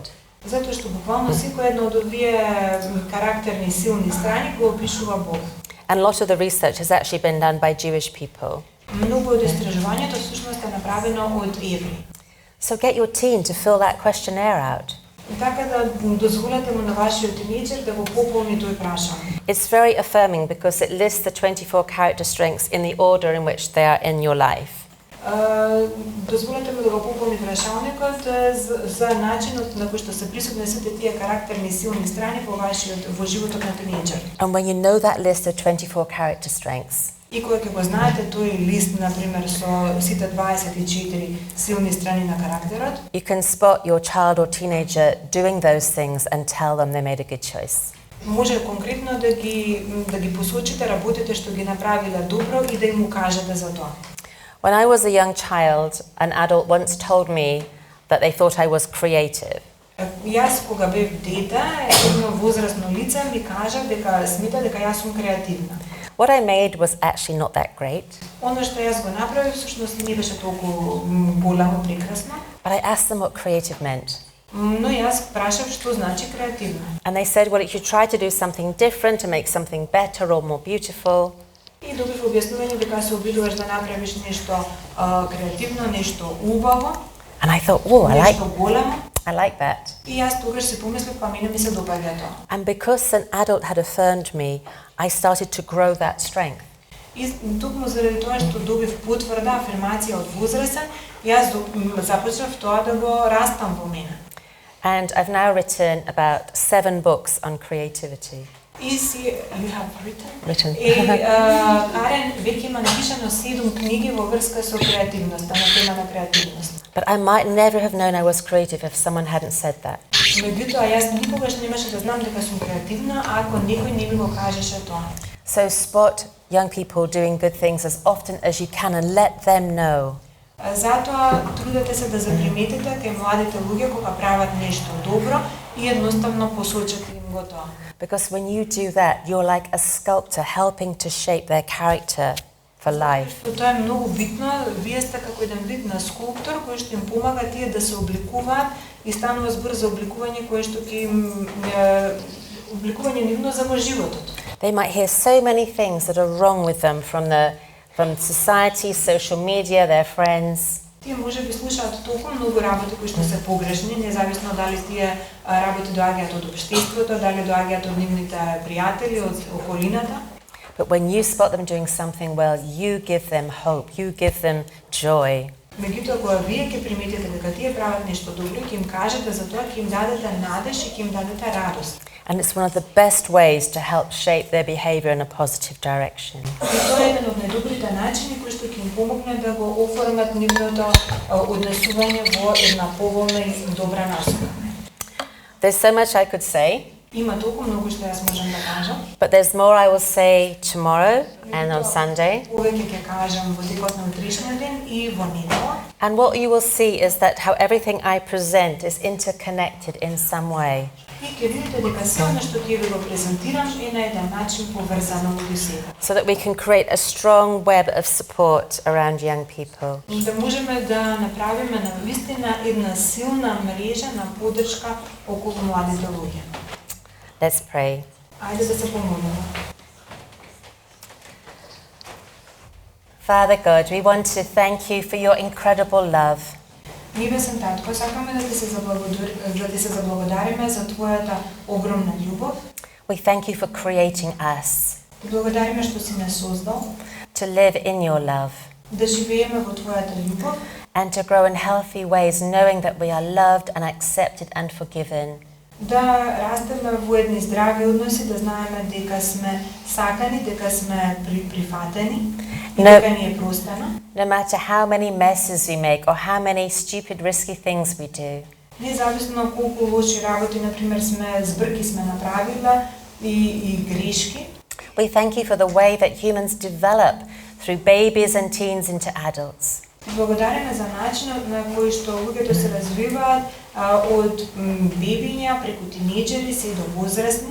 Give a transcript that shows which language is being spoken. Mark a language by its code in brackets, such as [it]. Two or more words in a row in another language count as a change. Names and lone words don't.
[mk] Затоа што буквално секој едно од овие карактерни силни страни го опишува Бог. [en] And a lot of the research has actually been done by Jewish people. [mk] Многу од истражувањето всушност е направено од евреи. [en] So get your teen to fill that questionnaire out. [mk] Така да дозволете му на вашиот тинејџер да го пополни тој прашање. [en] It's very affirming because it lists the 24 character strengths in the order in which they are in your life. [mk] Дозволете му да го пополни прашалникот за начинот на кој што се присутни сите тие карактерни силни страни во животот на тинејџер. [en] And when you know that list of 24 character strengths, [mk] И кога ќе го знаете тој лист, например, со сите 24 силни страни на карактерот, [en] you can spot your child or teenager doing those things and tell them they made a good choice. [mk] може конкретно да ги посочите работите што ги направиле добро и да им укажете за тоа. [en] When I was a young child, an adult once told me that they thought I was creative. [mk] Јас кога бев дете, едно возрасно лице ми кажа дека смета дека јас сум креативна. [en] What I made was actually not that great, [mk] Оно што јас го направив всушност не беше толку голямо прекрасно, [en] but I asked them what creative meant. [mk] но јас прашав што значи креативна. [en] And they said, well, if you try to do something different to make something better or more beautiful, [mk] И добив објаснување дека се обидуваш да направиш нешто креативно, нешто убаво, [en] and I thought, oh, [mk] нешто големо. [en] I like that. [mk] И јас тогаш си помислив, па мене ми се допаѓа тоа. [en] And because an adult had affirmed me, I started to grow that strength. [mk] И токму заради тоа што добив потврда, афирмација од возрастен, јас започнав тоа да го растам во мене. [en] And I've now written about 7 books on creativity. [mk] И си, [en] you have Written. [mk] Карен веќе има напишано 7 книги во врска со креативноста, на тема на креативност. [en] But I might never have known I was creative if someone hadn't said that. [mk] Меѓутоа, јас никогаш немаше да знам дека сум креативна, ако некој не ми го кажеше тоа. [en] So spot young people doing good things as often as you can and let them know. [mk] Затоа трудете се да заприметите кај младите луѓе кога прават нешто добро и едноставно посочете им го тоа. [en] Because when you do that, you're like a sculptor helping to shape their character for life. [mk] Тоа е многу битно, вие сте како еден вид на скулптор кој што им помага тие да се обликуваат и станува збор за обликување кое што ќе им обликување нивно за животот. [en] They might hear so many things that are wrong with them from society, social media, their friends. [mk] Тие може би слушаат толку многу работи кои што се погрешни, независно дали тие работи доаѓаат од општеството, дали доаѓаат од нивните пријатели, од околината. [en] But when you spot them doing something well, you give them hope, you give them joy. [mk] Меѓутоа, кога вие ќе приметите дека тие прават нешто добро, ќе им кажете за тоа, ќе им дадете надеж и ќе им дадете радост. [en] And it's one of the best ways to help shape their behavior in a positive direction. [mk] И тоа е еден од најдобрите начини кои што ќе им помогне да го оформат нивното однесување во една поволна и добра насока. [en] There's so much I could say, [mk] Има толку многу што јас можам да кажам. [en] but there's more I will say tomorrow and on Sunday. [mk] Повеќе ќе кажам во текот на утрешниот ден и во недела. [en] And what you will see is that how everything I present is interconnected in some way. [mk] И ќе видите дека се она што ќе ви го презентирам е на еден начин поврзано меѓу себе. [en] So that we can create a strong web of support around young people. [mk] Да можеме да направиме на вистина една силна мрежа на поддршка околу младите луѓе. [en] Let's pray. [mk] Ајде да се помолиме. [en] Father God, we want to thank you for your incredible love. [mk] Небесен Татко, сакаме да ти се заблагодариме за твојата огромна љубов. [en] We thank you for creating us. [mk] Ти благодариме што си ме создал, [en] to live in your love, [mk] да живееме во Твојата љубов [en] and to grow in healthy ways, knowing that we are loved and accepted and forgiven. [mk] да растеме во едни здрави односи, да знаеме дека сме сакани, дека сме прифатени и [en] No. [mk] дека ни е простено. [en] No matter how many messes we make or how many stupid, risky things we do, [mk] Независно колку лоши работи, например, збрки сме направила и грешки, [en] we thank you for the way that humans develop through babies and teens into adults. [mk] благодариме за начинот на кој што луѓето се развиваат од бебиња преку тинејџери се до возрастни.